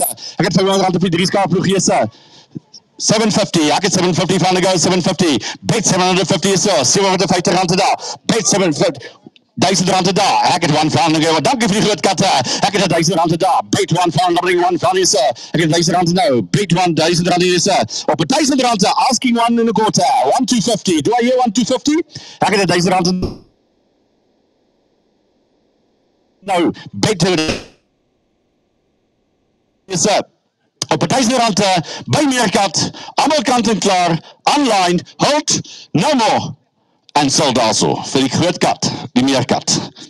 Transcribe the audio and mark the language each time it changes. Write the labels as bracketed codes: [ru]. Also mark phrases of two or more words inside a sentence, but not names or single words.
[af] Ek het 500 rand op die 3-skaarploeg jy sê. 750, ek het 750 van go, 750, bet 750 is so, 750 rand te daar, bet 750, 1000 rand te daar, ek het 1 van go, dankie vir die groot katte, ek het 1000 rand te daar, bet 1 van, bring 1 van is so, ek het 1000 rand nou, bet 1000 rand is so, op 1000 rand, [en] asking 1 in a quarter, 1250, do I hear 1250? [af] Ek het 1000 rand nou, bet is so, op 1000 rand by Meerkat, allemaal kant en klaar, [en] online, hold, no more, [af] en sal daar so, vir die groot kat, die Meerkat.